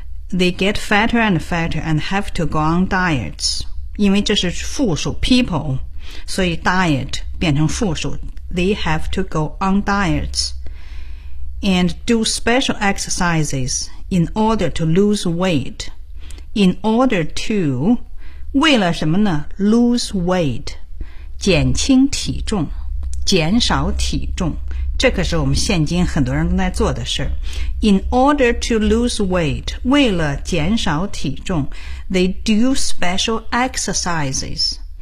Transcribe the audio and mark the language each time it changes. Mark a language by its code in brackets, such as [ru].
[en] They get fatter and fatter and have to go on diets. [zh] 因为这是复数 people, 所以 diet 变成复数。 [en] They have to go on diets and do special exercises in order to lose weight. In order to, [zh] 为了什么呢？ [en] Lose weight. [zh] 减轻体重，减少体重，这可是我们现今很多人都在做的事。 [en] In order to lose weight, [zh] 为了减少体重， [en] They do special exercises.